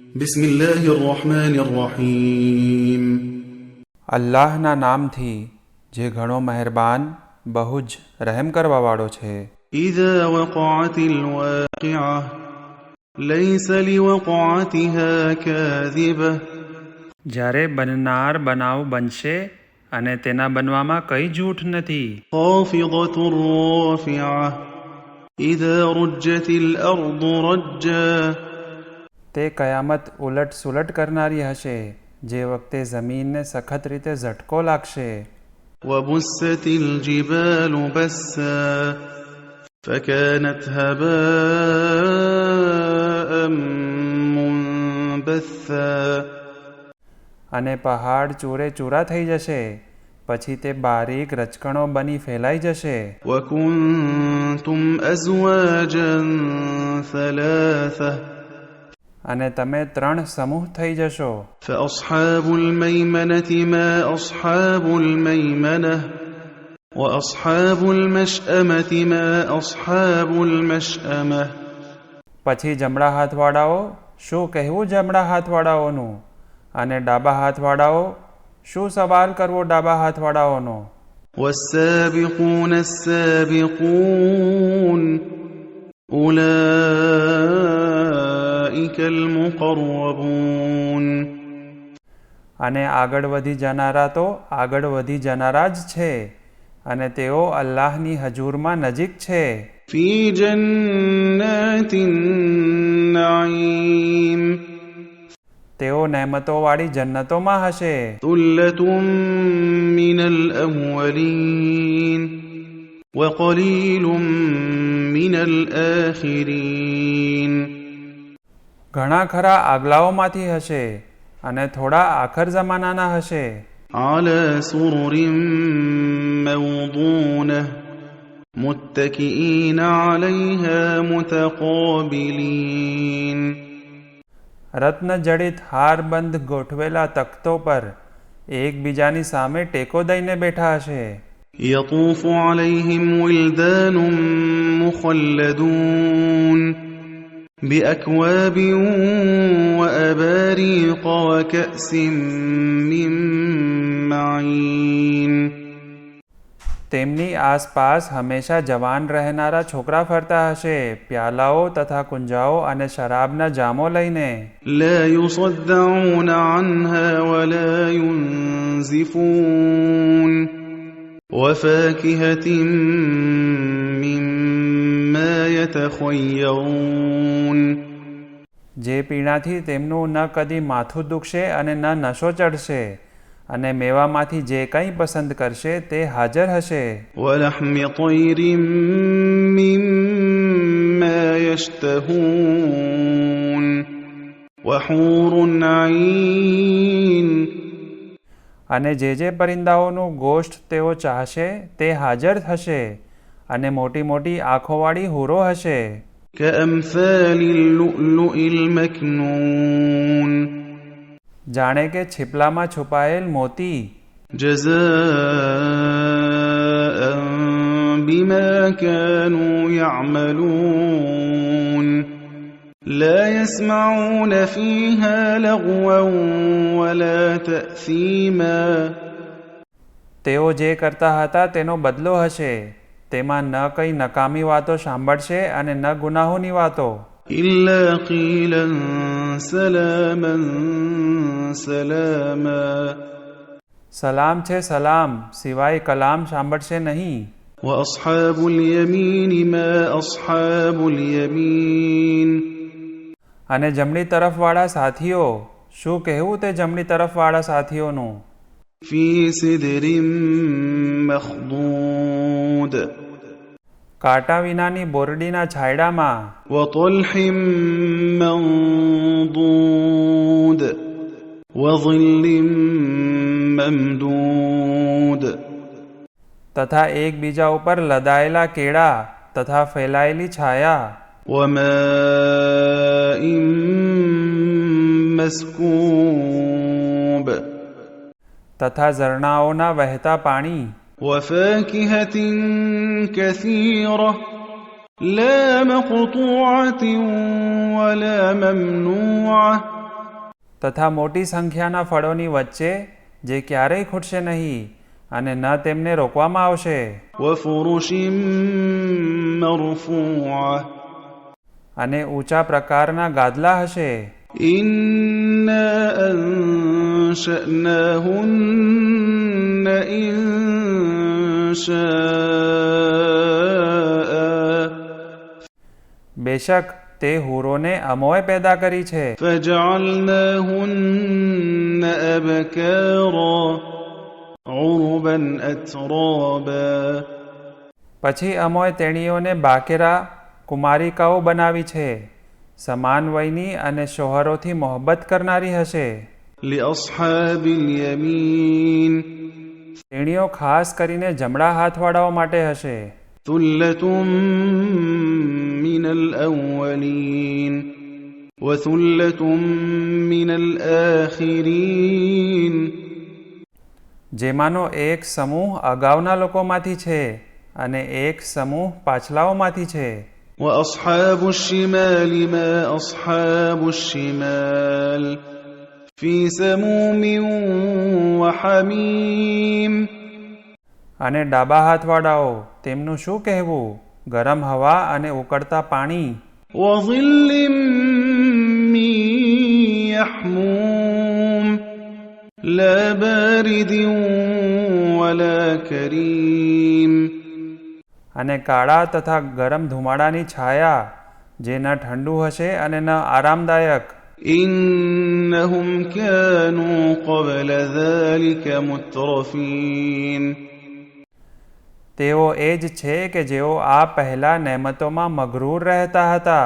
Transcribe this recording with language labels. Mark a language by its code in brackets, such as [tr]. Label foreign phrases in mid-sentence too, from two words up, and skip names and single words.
[ar] بسم الله الرحمن الرحيم [gu] અલ્લાહના નામથી જે ઘણો મહેરબાન બહુ જ રહેમ કરવાવાળો છે. [ar] إذا وقعت الواقعة ليس لوقعتها كاذبة [gu] જ્યારે બનનાર બનાવ બનશે અને તેના બનવામાં કંઈ જૂઠ નથી. [ar] خافضة رافعة إذا رجت الأرض رجا [gu] તે કયામત ઉલટ સુલટ કરનારી હશે જે વખતે જમીનને સખત રીતે ઝટકો લાગશે. [ar] وبست الجبال بسا فكانت هباء منبثا [gu] અને પહાડ ચૂરે ચૂરા થઈ જશે પછી તે બારીક રચકણો બની ફેલાઈ જશે. [ar] وكنتم أزواجا ثلاثة [gu] અને તમે ત્રણ સમૂહ થઈ જશો. [ar] فأصحاب الميمنة ما أصحاب الميمنة وأصحاب المشأمة ما أصحاب المشأمة [gu] પછી જમણા હાથવાળાઓ શું કહેવું જમણા હાથવાળાઓનું અને ડાબા હાથવાળાઓ શું સવાલ કરવો ડાબા હાથવાળાઓનો. [ar] والسابقون السابقون أولئك المقربون [gu] અને આગળ વધી જનારા તો આગળ વધી જનારા જ છે અને તેઓ અલ્લાહની હજૂરમાં નજીક છે. [ar] في جنات النعيم [gu] તેઓ નહેમતોવાળી જન્નતોમાં હશે. [ar] ثلة من الأولين وقليل من الآخرين [gu] ઘણા ખરા આગલાઓમાંથી હશે અને થોડા આખર જમાનાના હશે. [ar] على سرر موضونة متكئين عليها متقابلين [gu] રત્ન જડિત હારબંધ ગોઠવેલા તખ્તો પર એકબીજાની સામે ટેકો દઈને બેઠા હશે. [ar] يطوف عليهم ولدان مخلدون بأكواب وأباريق وكأس من معين [gu] તેમની આસપાસ હંમેશા જવાન રહેનારા છોકરા ફરતા હશે પ્યાલાઓ તથા કુંજાઓ અને શરાબના જામો લઈને. [ar] لا يصدعون عنها ولا ينزفون وفاكهة مما يتخيرون [gu] જે પીણાથી તેમનું ન કદી માથું દુખશે અને ન નશો ચડશે અને મેવામાંથી જે કંઈ પસંદ કરશે તે હાજર હશે. [ar] ولحم طير مما يشتهون وحور عين [gu] અને જે પરિંદાઓનું ગોષ્ઠ તેઓ ચાહશે તે હાજર હશે અને મોટી મોટી આંખોવાળી હુરો હશે. [ar] كأمثال اللؤلؤ المكنون [gu] જાણે કે છીપલામાં છુપાયેલ મોતી. [ar] جزاء بما كانوا يعملون لا يسمعون فيها لغوا ولا تأثيما [gu] તેઓ જે કરતા હતા તેનો બદલો હશે તેમાં ન કંઈ નકામી વાતો સાંભળશે અને ન ગુનાહોની વાતો. [ar] إلا قيلا سلاما سلاما [gu] સલામ છે સલામ સિવાય કલામ સાંભળશે નહીં. [ar] وأصحاب اليمين ما أصحاب اليمين [gu] અને જમણી તરફવાળા સાથીઓ શું કહેવું તે જમણી તરફવાળા સાથીઓનું. [ar] في سدر مخضود [gu] કાંટા વિનાની બોરડીના છાંયડામાં. [ar] وطلح منضود وظل ممدود [gu] તથા એકબીજા ઉપર લદાયેલા કેળા તથા ફેલાયેલી છાયા. [ar] وماء مسكوب [gu] તથા ઝરણાઓના વહેતા પાણી. [ar] وفاكهة كثيرة لا مقطوعة ولا ممنوعة [gu] તથા મોટી સંખ્યાના ફળોની વચ્ચે જે ક્યારેય ખૂટશે નહીં અને ન તેમને રોકવામાં આવશે. [ar] وفرش مرفوعة [gu] અને ઊંચા પ્રકારના ગાદલા હશે. [ar] إنا أنشأناهن إنشاء [gu] બેશક તે હુરોને અમોએ પેદા કરી છે. [ar] فجعلناهن أبكارا عربا أترابا [gu] પછી અમોએ તેણીઓને બાકેરા કુમારિકાઓ બનાવી છે. સમાન વયની અને શોહરોથી મોહબ્બત કરનારી હશે. [ar] لأصحاب اليمين [gu] તેણીઓ ખાસ કરીને જમણા હાથવાળાઓ માટે હશે. [ar] ثلة من الأولين وثلة من الآخرين [gu] જેમાંનો એક સમૂહ અગાઉના લોકોમાંથી છે અને એક સમૂહ પાછલાઓમાંથી છે. [ar] وأصحاب الشمال ما أصحاب الشمال في سموم وحميم [gu] અને ડાબા હાથવાળાઓ તેમનું શું કહેવું? ગરમ હવા અને ઉકળતા પાણી. [ar] وظل من يحموم لا بارد ولا كريم [gu] અને કાળા તથા ગરમ ધુમાડાની છાયા જે ન ઠંડુ હશે અને ન આરામદાયક. [ar] إنهم كانوا قبل ذلك مترفين [gu] તેઓ એ જ છે કે જેઓ આ પહેલા નેમતોમાં મગરૂર રહેતા હતા.